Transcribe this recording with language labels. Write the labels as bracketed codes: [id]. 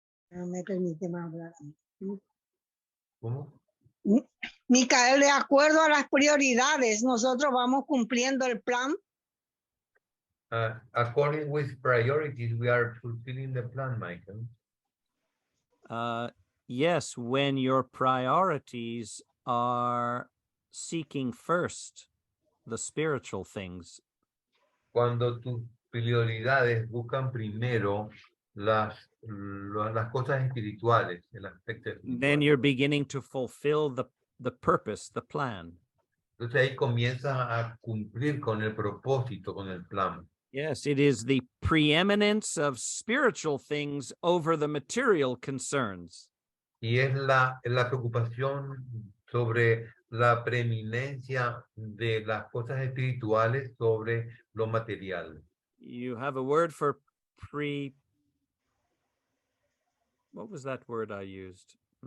[es] No me permite más hablar. ¿Cómo? Micael, de acuerdo a las prioridades, nosotros vamos cumpliendo el plan. [en] According with priorities, we are fulfilling the plan, Michael. Yes, when your priorities are seeking first the spiritual things. [es] Cuando tus prioridades buscan primero las cosas espirituales, el aspecto espiritual. [en] Then you're beginning to fulfill the purpose, the plan. [es] Entonces ahí comienzas a cumplir con el propósito, con el plan. [en] Yes, it is the preeminence of spiritual things over the material concerns. [es] Y es la preocupación sobre la preeminencia de las cosas espirituales sobre lo material. [en] You have a word for what was that word I used?